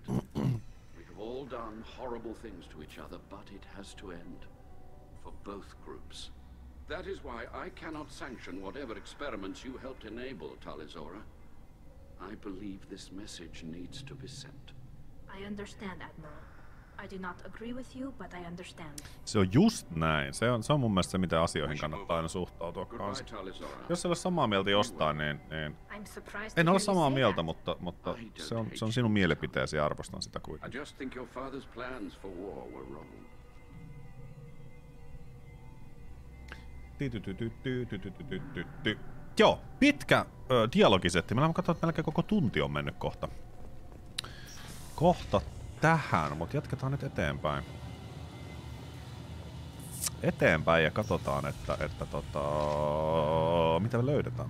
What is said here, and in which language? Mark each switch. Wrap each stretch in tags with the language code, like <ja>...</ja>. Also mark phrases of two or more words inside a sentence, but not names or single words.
<en>We have all done horrible things to each other, but it has to end. For both groups. That is why I cannot sanction whatever experiments you helped enable, Talizora. I believe this message needs to be sent. I understand, Admiral. I do not agree with you, but I understand.</en> <fi>Se on just näin. Se on mun mielestä se, miten asioihin kannattaa aina suhtautua kanssa. Jos ei ole samaa mieltä jostain, niin en ole samaa mieltä, mutta se on sinun mielipiteesi ja arvostan sitä kuitenkin.</fi> <en>I just think your father's plans for war were wrong.</en> <fi>Joo, pitkä dialogisetti. Mä katsoin, että melkein koko tunti on mennyt kohta tähän, mutta jatketaan nyt eteenpäin. Ja katsotaan, että mitä me löydetään.</fi>